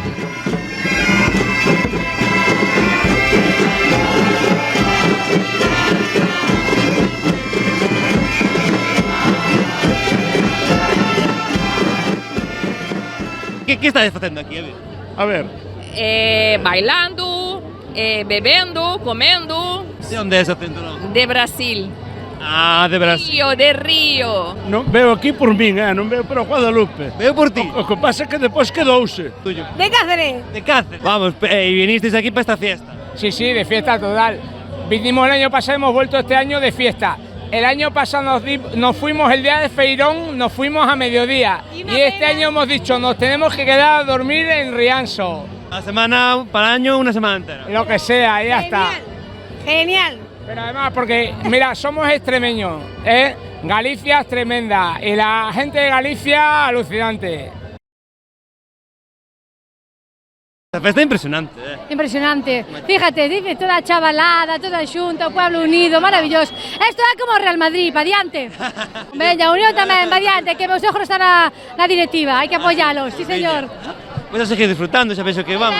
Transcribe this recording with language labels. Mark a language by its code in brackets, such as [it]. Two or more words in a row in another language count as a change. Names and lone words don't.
[gl] Que estades facendo aquí, A ver. Bailando, bebendo, comendo. De onde é ese acento, non? De Brasil. Ah, de Brasil. De Río. Non veo aquí por min, non veo por Guadalupe. Veo por ti. O que pasa é que depois quedouse. [es] Tuyo. De Cáceres. De Cáceres. Vamos, y vinisteis aquí para esta fiesta. Sí, sí, de fiesta total. Vinimos el año pasado, hemos vuelto este año de fiesta. El año pasado nos fuimos el día de Feirón, nos fuimos a mediodía. Y este año hemos dicho, nos tenemos que quedar a dormir en Rianxo. La semana, para el año, una semana entera. Lo que sea, ya está. Genial. Pero además, porque, mira, somos extremeños, ¿eh? Galicia es tremenda y la gente de Galicia alucinante. [gl] La festa é impresionante, Impresionante. Fíjate, dice toda a chavalada, toda xunta, o pueblo unido, maravilloso. Esto é como o Real Madrid, pa diante. Veña, Unión tamén, pa diante, que meus ojos están na directiva, hai que apoyalos, sí señor. Pois a seguir disfrutando, xa penso que vamos.